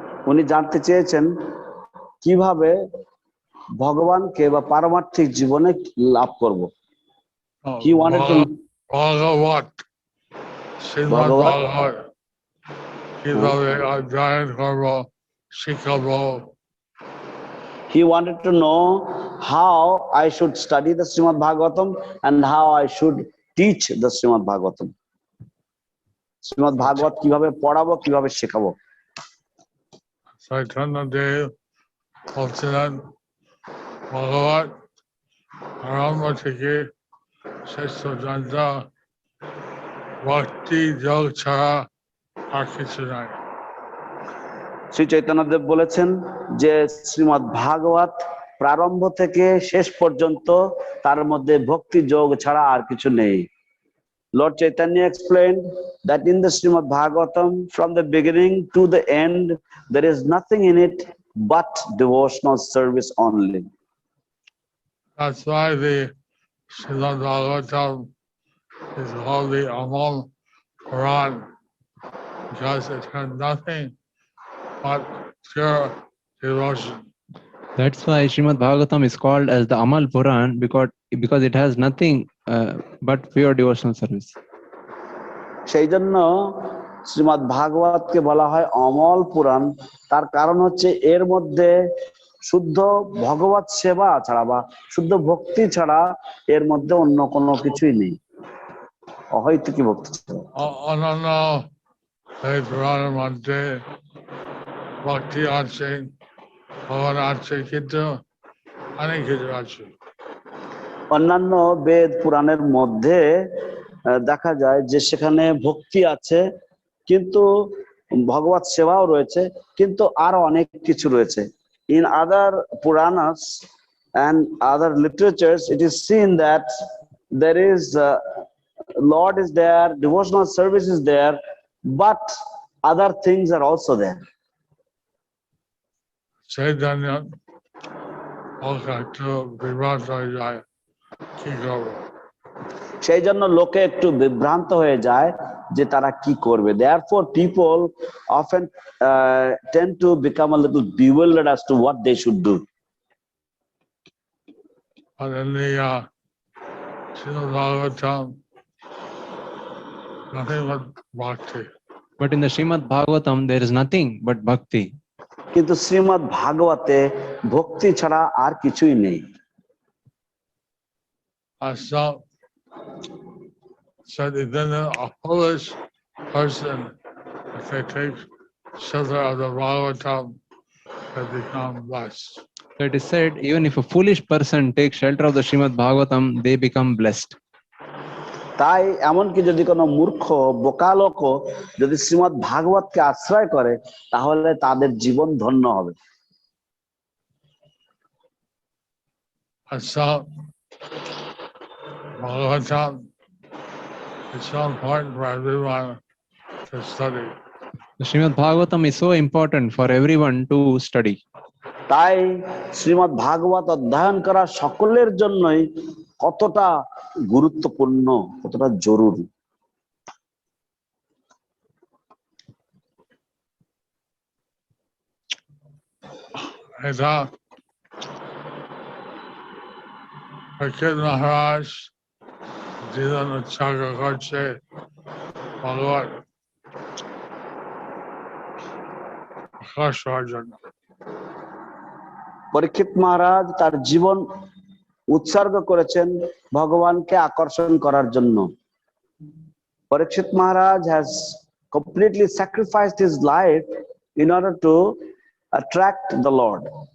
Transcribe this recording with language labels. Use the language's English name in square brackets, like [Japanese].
[Bangla] উনি জানতে চেয়েছেন কিভাবে ভগবানকে বা পারমার্থিক জীবনে লাভ করব। [English] He wanted to [Bangla] Bhagavat, Srimad Bhagavat, কিভাবে অধ্যয়ন করব, শিখাবো। [English] He wanted to know how I should study the Srimad Bhagavatam and how I should teach the Srimad Bhagavatam. [Bangla] Shrimad ভাগবত কিভাবে পড়াবো, কিভাবে শেখাবো। Chaitanya Dev বলছিলেন ভগবত আরম্ভ থেকে শেষ পর্যন্ত ভক্তি যোগ ছাড়া আর কিছু নাই। শ্রী চৈতন্যদেব বলেছেন যে শ্রীমদ্ ভাগবত প্রারম্ভ থেকে শেষ পর্যন্ত তার মধ্যে ভক্তি যোগ ছাড়া আর কিছু নেই। [English] Lord Chaitanya explained that in the Srimad Bhagavatam, from the beginning to the end, there is nothing in it but devotional service only. That's why the Srimad Bhagavatam is called the Amal Quran, because it has nothing but pure devotion. That's why Srimad Bhagavatam is called as the Amal Puran because it has nothing but pure devotional service. [Bangla] সেই জন্য শ্রীমদ্ ভাগবতকে বলা হয় অমল পুরাণ। তার কারণ হচ্ছে এর মধ্যে শুদ্ধ ভগবত সেবা ছাড়া বা শুদ্ধ ভক্তি ছাড়া এর মধ্যে অন্য কোনো কিছুই নেই, অহৈতুকী ভক্তি ছাড়া। অন্যান্য এই পুরাণের মধ্যে ভক্তি আছে, ভগবান আছে, কিন্তু অনেক কিছু আছে। অন্যান্য বেদ পুরাণের মধ্যে দেখা যায় যে সেখানে ভক্তি আছে, কিন্তু ভগবত সেবাও রয়েছে, কিন্তু আরো অনেক কিছু রয়েছে। [English] In other Puranas and other literatures, it is seen that there is Lord is there, devotional service is there, but other things are also there. [Bangla] সেই জন্য ওকে একটু বিভ্রান্ত হয়ে যায়, কি করবো। সেই জন্য লোকে একটু বিভ্রান্ত হয়ে যায় যে তারা কি করবে। [English] Therefore, people often tend to become a little bewildered as to what they should do. But in the Srimad Bhagavatam, nothing but bhakti. But in the Srimad Bhagavatam, there is nothing but bhakti. [Bangla] কিন্তু শ্রীমদ্ ভাগবতে ভক্তি ছাড়া আর কিছুই নেই। [English] So then a foolish person, if they take shelter of the Bhagavatam, they become blessed. So it is said, even if a foolish person takes shelter of the Srimad Bhagavatam, they become blessed. তাই এমনকি যদি কোনো মূর্খ বোকা লোকও যদি শ্রীমদ্ ভাগবতকে আশ্রয় করে, তাহলে তাদের জীবন ধন্য হবে। So Bhagavatam is so important for everyone to study. The Srimad Bhagavatam is so important for everyone to study. [Bangla] তাই শ্রীমদ্ ভাগবত অধ্যয়ন করা সকলের জন্যই কতটা গুরুত্বপূর্ণ, কতটা জরুরি। এটা Parikshit Maharaj জীবন উৎসর্গ করছে ভগবত প্রকাশ হওয়ার জন্য। পরীক্ষিত মহারাজ তার জীবন উৎসর্গ করেছেন ভগবানকে আকর্ষণ করার জন্য। [English] Parikshit Maharaj has completely sacrificed his life in order to attract the Lord.